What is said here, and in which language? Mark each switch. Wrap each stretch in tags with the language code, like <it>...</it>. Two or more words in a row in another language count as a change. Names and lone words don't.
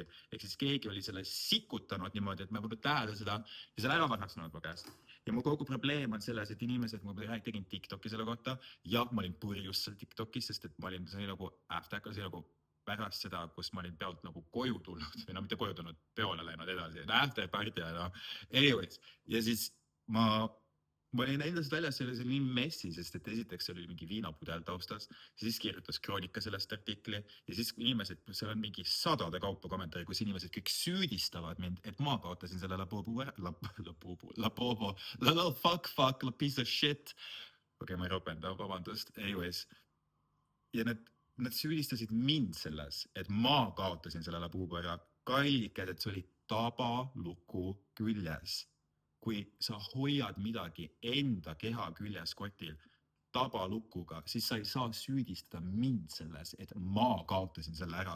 <et>Ehk siis keegi oli selle sikutanud niimoodi, et ma võin tähele seda ja selle ära varastanud mu käest. Ja mu kogu probleem on selles, et inimesed, ma tegin TikToki selle kohta ja ma olin purjus seal TikTokis, sest et ma olin, see oli nagu after, see oli nagu pärast seda, kus ma olin pealt nagu koju tulnud või mitte koju tulnud, peole läinud edasi,</et> <en>after party ja anyways.</en> <et>Ja siis ma olin endast väljas, see oli nii messi, sest et esiteks see oli mingi viinapudel taustas, siis kirjutas kroonika sellest artikli ja siis inimesed, seal on mingi sadade kaupa kommentaari, kus inimesed kõik süüdistavad mind, et ma kaotasin selle labobo,</et> <en>fuck, piece of shit.</en> <et>Okei, ma ei ropenda, vabandust, anyways. Ja nad süüdistasid mind selles, et ma kaotasin selle labobo ära, kalliked, et see oli tabaluku küljes. Kui sa hoiad midagi enda keha küljes kotil tabalukuga, siis sa ei saa süüdistada mind selles, et ma kaotasin selle ära.</et>